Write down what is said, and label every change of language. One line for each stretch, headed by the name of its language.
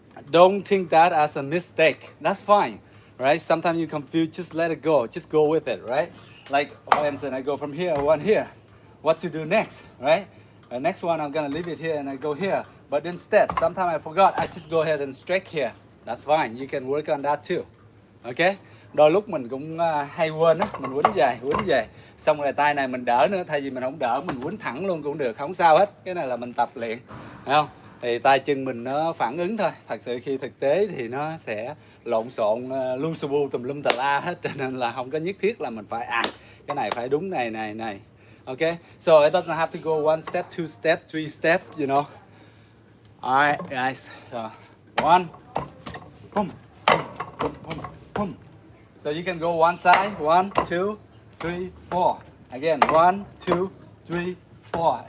English: Don't think that as a mistake. That's fine, right? Sometimes you confuse, just let it go. Just go with it, right? Like, for instance, I go from here, 1 here. What to do next, right? The next one, I'm gonna leave it here and I go here. But instead, sometimes I forgot, I just go ahead and straight here. That's fine, you can work on that too. Okay?
Vietnamese: Đôi lúc mình cũng hay quên á, mình quýnh về. Xong rồi tay này mình đỡ nữa, thay vì mình không đỡ, mình quýnh thẳng luôn cũng được, không sao hết. Cái này là mình tập luyện, thấy không? Thì tay chân mình nó phản ứng thôi. Thật sự khi thực tế thì nó sẽ lộn xộn, lu su bu tùm lum tà la hết. Cho nên là không có nhất thiết là mình phải cái này phải đúng này.
English: Okay? So it doesn't have to go 1 step, 2 step, 3 step, you know. Alright, guys. So, 1, boom, boom, boom, boom. So you can go one side, 1, 2, 3, 4. Again, 1, 2, 3, 4.